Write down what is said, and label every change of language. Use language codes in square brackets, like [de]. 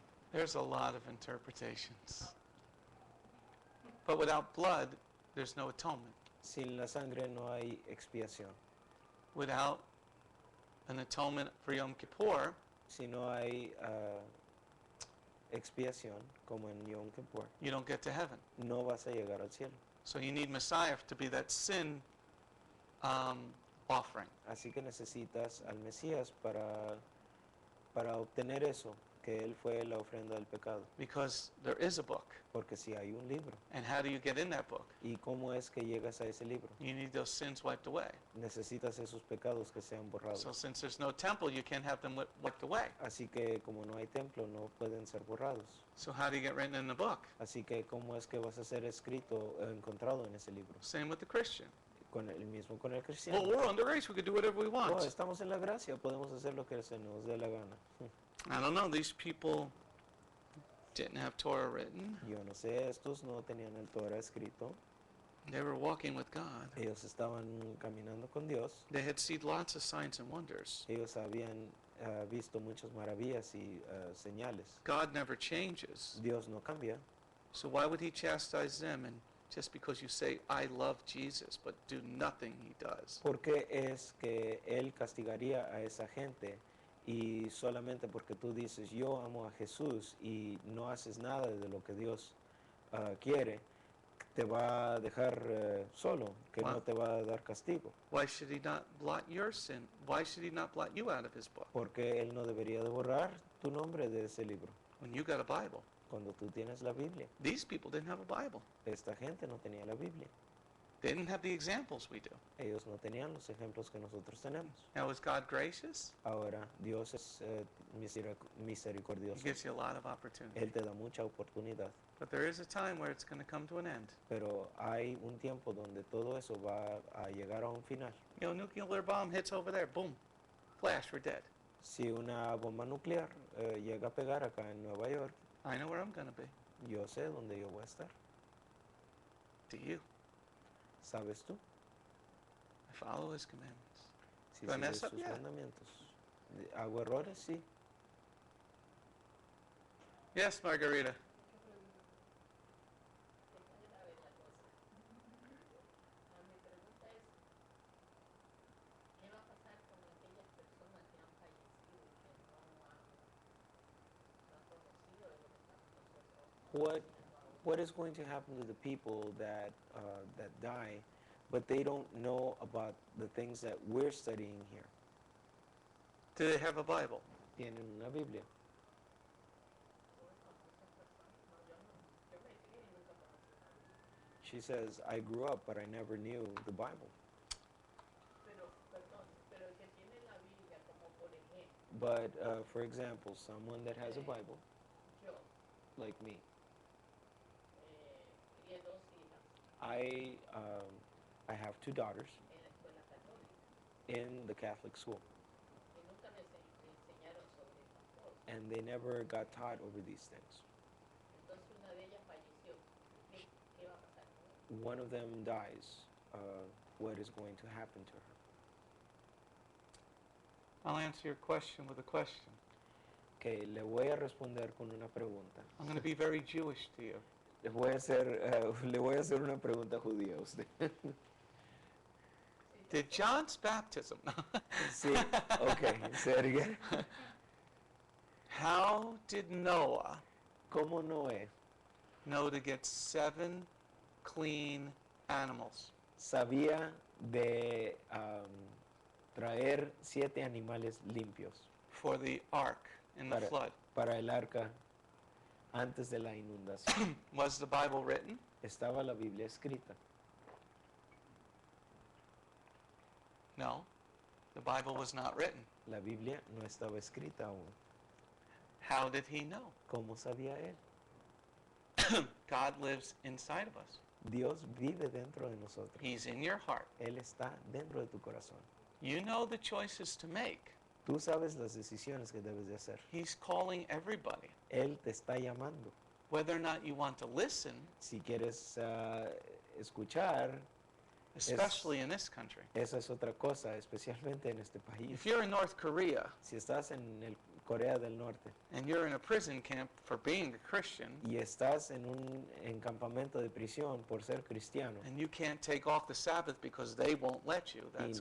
[en] There's a lot of interpretations. But without blood, there's no atonement. [es] Sin la sangre no hay expiación. [en] Without an atonement for Yom Kippur, [es] Si no hay expiación, como en Yom Kippur, [en] you don't get to heaven. [es] no vas a llegar al cielo. [en] So you need Messiah to be that sin offering. [es] Así que necesitas al Mesías para obtener eso, que Él fue la ofrenda del pecado. [en] Because there is a book. [es] Porque si hay un libro, [en] And how do you get in that book? [es] ¿y cómo es que llegas a ese libro? [en] You need those sins wiped away. [es] Necesitas esos pecados que sean borrados. [en] So since there's no temple, you can't have them wiped away. [es] Así que como no hay templo, no pueden ser borrados. [en] So how do you get written in the book? [es] Así que ¿cómo es que vas a ser escrito, encontrado en ese libro? [en] Same with the Christian. [es] Con el mismo con el [en] Well, [es] cristiano. [en] we're under grace. We can do whatever we Oh, want. [es] estamos en la gracia, podemos hacer lo que se nos dé la gana. [en] I don't know. These people didn't have Torah written. [es] Yo no sé, estos no tenían el Torah escrito. [en] They were walking with God. [es] Ellos estaban caminando con Dios. [en] They had seen lots of signs and wonders. [es] Ellos habían visto muchas maravillas y señales. [en] God never changes. [es] Dios no cambia. [en] So why would he chastise them? And just because you say, I love Jesus, but do nothing he does. [es] ¿Por qué es que Él castigaría a esa gente y solamente porque tú dices, yo amo a Jesús y no haces nada de lo que Dios quiere, te va a dejar solo, que no [en] Wow. [es] te va a dar castigo? [en] Why should he not blot your sin? Why should he not blot you out of his book [es] Porque Él no debería de borrar tu nombre de ese libro [en] when you got a Bible? [es] cuando tú tienes la Biblia. [en] These people didn't have a Bible. [es] Esta gente no tenía la Biblia. [en] They didn't have the examples we do. [es] Ellos no tenían los ejemplos que nosotros tenemos. [en] Now, is God gracious? [es] Ahora, Dios es [en] He [es] misericordioso. [en] gives you a lot of opportunity. [es] Él te da mucha oportunidad. [en] But there is a time where it's going to come to an end. [es] Pero hay un tiempo donde todo eso va a llegar a un final. [en] You know, nuclear bomb hits over there, boom, flash, we're dead. [es] Si una bomba nuclear llega a pegar acá en Nueva York, [en] I know where I'm going to be. [es] yo sé dónde yo voy a estar. [en] Do you? [es] ¿Sabes tú? [en] I follow his commandments. [es] Si [en] Do I [es] sigues [en] mess up? [es] sus [en] Yeah. [es] mandamientos. ¿Hago errores? Sí. [en] Yes, Margarita. What is going to happen to the people that die, but they don't know about the things that we're studying here? Do they have a Bible? [es] Tienen una Biblia. [en] She says, I grew up, but I never knew the Bible. [es] Pero, perdón, pero el que tiene la Biblia, como por ejemplo, [en] But for example, someone that has a Bible, [es] yo, [en] like me, [es] crié dos hijas [en] I have two daughters [es] en la escuela católica [en] in the Catholic school, [es] y nunca me enseñaron sobre estas cosas. [en] and they never got taught over these things. [es] Entonces una de ellas falleció. ¿Qué va a pasar con ella? [en] One of them dies. What is going to happen to her? I'll answer your question with a question. [es] Okay, le voy a responder con una pregunta. [en] I'm going to be very Jewish to you. [es] Le voy a hacer una pregunta judía a usted. [en] Did John's baptism, Sí, okay, say it again. how did Noah [es] ¿Cómo Noé [en] know to get 7 clean animals? [es] sabía de traer 7 animales limpios [en] For the ark in the [es] Para- [en] flood. [es] para el arca antes de la inundación? [en] Was the Bible written? [es] Estaba la Biblia escrita. [en] No, the Bible was not written. [es] La Biblia no estaba escrita aún. [en] How did he know? [es] ¿Cómo sabía él? [en] God lives inside of us. [es] Dios vive dentro de nosotros. [en] He's in your heart. [es] Él está dentro de tu corazón. [en] You know the choices to make. [es] Tú sabes las decisiones que debes de hacer. [en] He's calling everybody. [es] Él te está llamando. [en] Whether or not you want to listen, [es] Si quieres escuchar, [en] especially in this country. [es] esa es otra cosa, especialmente en este país. [en] If you're in North Korea [es] Si estás en el Corea del Norte [en] and you're in a prison camp for being a Christian [es] y estás en un campamento de prisión por ser cristiano [en] and you can't take off the Sabbath because they won't let you, that's